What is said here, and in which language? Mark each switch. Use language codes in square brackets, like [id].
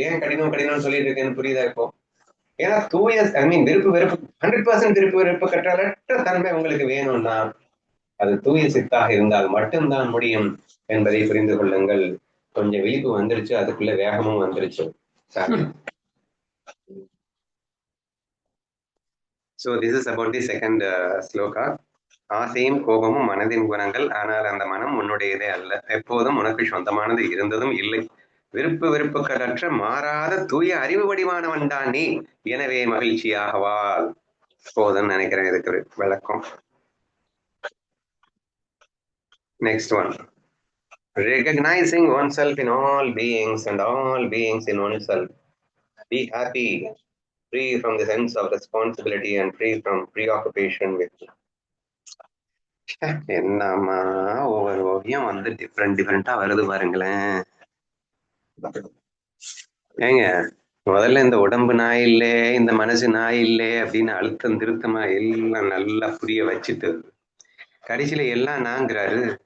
[ta] ஏன் கடினம் சொல்லிட்டு இருக்கேன்னு புரியுதா இப்போ? ஏன்னா தூய விருப்பு வெறுப்பு 100% விருப்பு வெறுப்பு கற்றலற்ற தன்மை உங்களுக்கு வேணும்னா அது தூய சித்தாக இருந்தால் மட்டும்தான் முடியும் என்பதை புரிந்து கொள்ளுங்கள். கொஞ்சம் விழிப்பு வந்துருச்சு, அதுக்குள்ள வேகமும் வந்துருச்சு. [en] So this is about the second shloka. [ta] ஆசையும் கோபமும் மனதின் குணங்கள், ஆனால் அந்த மனம் உன்னுடையதே அல்ல, எப்போதும் உனக்கு சொந்தமானது இருந்ததும் இல்லை. விருப்பு வெறுப்புகளற்ற மாறாத தூய அறிவு வடிவானவன் தான் நீ, எனவே மகிழ்ச்சியாகவாள். போதும்னு நினைக்கிறேன் இதுக்கு விளக்கம். [en] Next one. Recognizing oneself in all beings and all beings in oneself. Be happy, free from the sense of responsibility and free from preoccupation with. [ta] என்னம்மா ஒவ்வொரு ஓவியம் வந்து டிஃப்ரெண்டா வருது பாருங்களேன். ஏங்க முதல்ல இந்த உடம்பு நான் இல்லை, இந்த மனசு நான் இல்லை அப்படின்னு அழுத்தம் திருத்தமா எல்லாம் நல்லா புரிய வச்சுட்டு கடைசியில எல்லாம் நாங்கிறாரு.